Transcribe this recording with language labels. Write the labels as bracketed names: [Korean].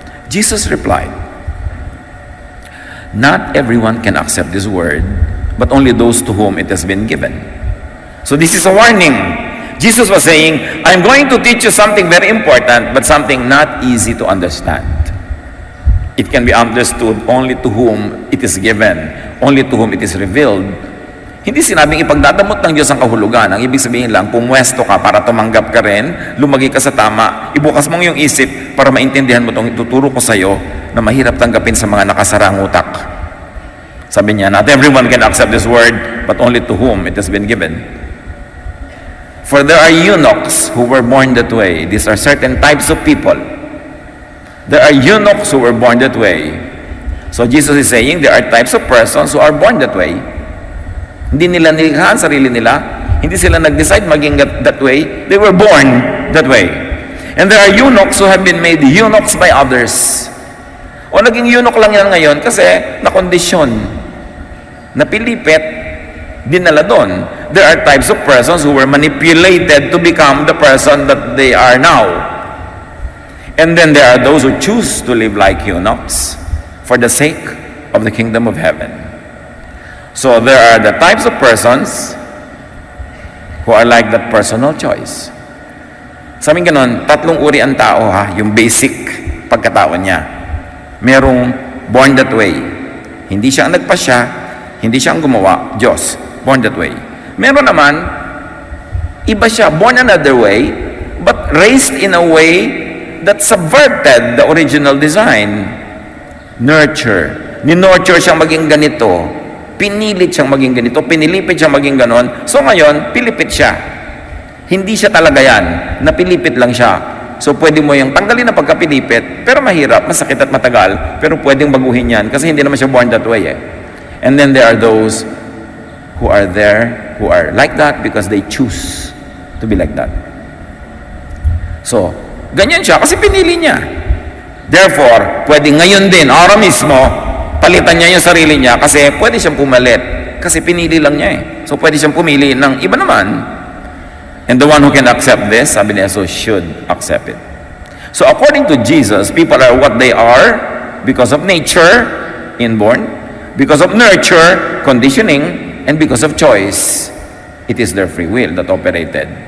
[English] Jesus replied, not everyone can accept this word, but only those to whom it has been given. So this is a warning. Jesus was saying, I'm going to teach you something very important, but something not easy to understand. It can be understood only to whom it is given, only to whom it is revealed. [Filipino] Hindi sinabing ipagdadamot ng Diyos ang kahulugan. Ang ibig sabihin lang, pumwesto ka para tumanggap ka rin, lumagi ka sa tama, ibukas mong yung isip para maintindihan mo itong ituturo ko sa iyo na mahirap tanggapin sa mga nakasarang utak. Sabi niya, [English] not everyone can accept this word, but only to whom it has been given. For there are eunuchs who were born that way. These are certain types of people. There are eunuchs who were born that way. So Jesus is saying there are types of persons who are born that way. [Filipino] Hindi nila nilikhaan sarili nila. Hindi sila nag-decide maging that way. [English] They were born that way. And there are eunuchs who have been made eunuchs by others. [Filipino] O naging eunuch lang yan ngayon kasi nakondisyon, napilipit, dinala doon. [English] There are types of persons who were manipulated to become the person that they are now. And then there are those who choose to live like eunuchs for the sake of the kingdom of heaven. So there are the types of persons who are like that personal choice. [Filipino] Sabi ganon, tatlong uri ang tao ha, yung basic pagkatao niya. Merong [English] born that way. [Filipino] Hindi siya ang nagpasya, hindi siya ang gumawa, Diyos. [English] Born that way. [Filipino] Meron naman, iba siya, [English] born another way, but raised in a way that subverted the original design. [Filipino] Nurture. Ni-nurture siyang maging ganito. Pinilit siyang maging ganito, pinilipit siyang maging ganon. So ngayon, pilipit siya. Hindi siya talaga yan. Napilipit lang siya. So pwede mo yung tanggalin na pagkapilipit, pero mahirap, masakit at matagal, pero pwedeng baguhin yan kasi hindi naman siya [English] born that way [Filipino] eh. [English] And then there are those who are there, who are like that because they choose to be like that. [Filipino] So, ganyan siya kasi pinili niya. Therefore, pwede ngayon din, araw mismo, palitan niya yung sarili niya kasi pwede siyang pumalit. Kasi pinili lang niya eh. So pwede siyang pumili ng iba naman. [English] And the one who can accept this, [Filipino] sabi niya, [English] so should accept it. So according to Jesus, people are what they are because of nature, inborn, because of nurture, conditioning, and because of choice. It is their free will that operated.